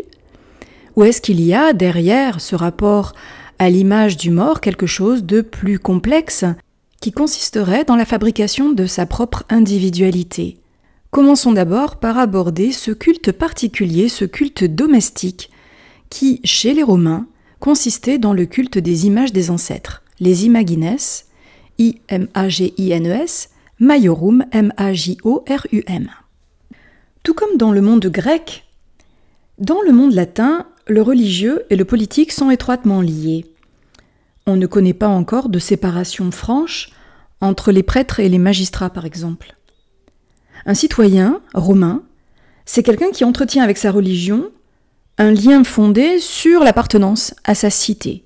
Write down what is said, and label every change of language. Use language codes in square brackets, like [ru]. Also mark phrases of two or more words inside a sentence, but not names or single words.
[fr] Ou est-ce qu'il y a derrière ce rapport à l'image du mort quelque chose de plus complexe qui consisterait dans la fabrication de sa propre individualité? Commençons d'abord par aborder ce culte particulier, ce culte domestique qui, chez les Romains, consistait dans le culte des images des ancêtres, les imagines, I-M-A-G-I-N-E-S, maiorum, M-A-J-O-R-U-M. Tout comme dans le monde grec, dans le monde latin, le religieux et le politique sont étroitement liés. On ne connaît pas encore de séparation franche entre les prêtres et les magistrats, par exemple. Un citoyen romain, c'est quelqu'un qui entretient avec sa religion un lien fondé sur l'appartenance à sa cité.